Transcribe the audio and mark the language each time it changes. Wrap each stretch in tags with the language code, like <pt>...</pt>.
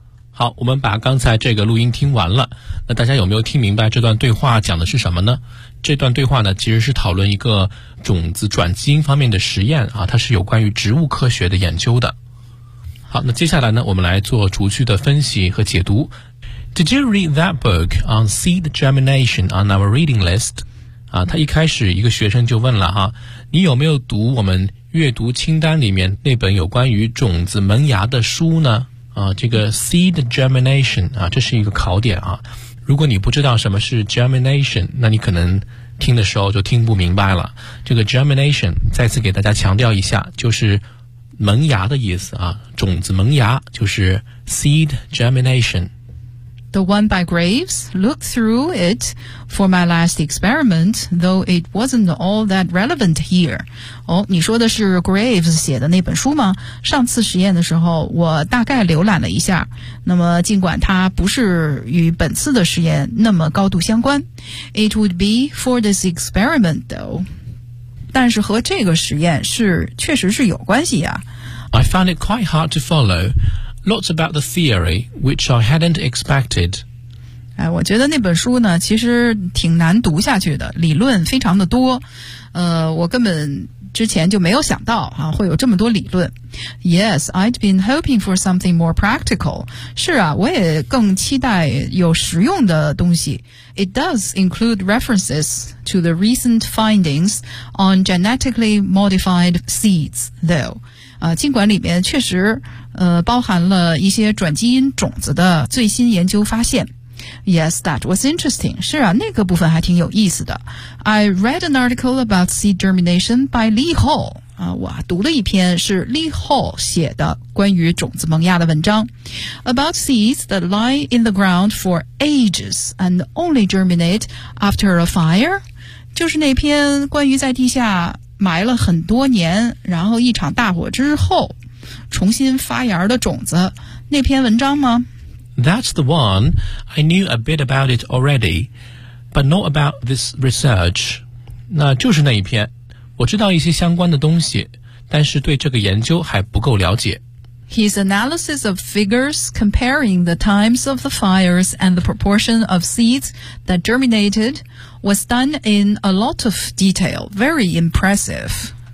<zh>好，我们把刚才这个录音听完了。那大家有没有听明白这段对话讲的是什么呢？这段对话呢，其实是讨论一个种子转基因方面的实验啊，它是有关于植物科学的研究的。好，那接下来呢，我们来做逐句的分析和解读。</zh> <en>Did you read that book on seed germination on our reading list？</en> <zh>啊，他一开始一个学生就问了哈，你有没有读我们阅读清单里面那本有关于种子萌芽的书呢？啊，这个 seed germination 啊，这是一个考点啊。如果你不知道什么是 germination， 那你可能听的时候就听不明白了。这个 germination 再次给大家强调一下，就是萌芽的意思啊，种子萌芽就是 seed germination。</zh> <en>The one by Graves looked through it for my last experiment, though it wasn't all that relevant here.</en> <zh>哦，你说的是 Graves 写的那本书吗？上次实验的时候，我大概浏览了一下。那么，尽管它不是与本次的实验那么高度相关 ，</zh> <en>it would be for this experiment, though.</en> <zh>但是和这个实验是确实是有关系呀。</zh> <en>I found it quite hard to follow. Lots about the theory, which I hadn't expected.</en> <zh>哎，我觉得那本书呢，其实挺难读下去的，理论非常的多。我根本之前就没有想到啊，会有这么多理论。</zh> <en>Yes, I'd been hoping for something more practical.</en> <zh>是啊，我也更期待有实用的东西。</zh> <en>It does include references to the recent findings on genetically modified seeds, though.</en> <zh>尽管里面确实包含了一些转基因种子的最新研究发现。</zh> <en>Yes, that was interesting.</en> <zh>是啊，那个部分还挺有意思的。</zh> <en>I read an article about seed germination by Lee Hall.</en> <zh>我读了一篇是 Lee Hall 写的关于种子萌芽的文章。</zh> <en>About seeds that lie in the ground for ages and only germinate after a fire.</en> <zh>就是那篇关于在地下埋了很多年，然后一场大火之后重新发芽的种子，那篇文章吗？</zh> <en>That's the one. I knew a bit about it already, but not about this research.</en> <zh>那就是那一篇，我知道一些相关的东西，但是对这个研究还不够了解。</zh> <en>His analysis of figures comparing the times of the fires and the proportion of seeds that germinated was done in a lot of detail, very impressive.</en>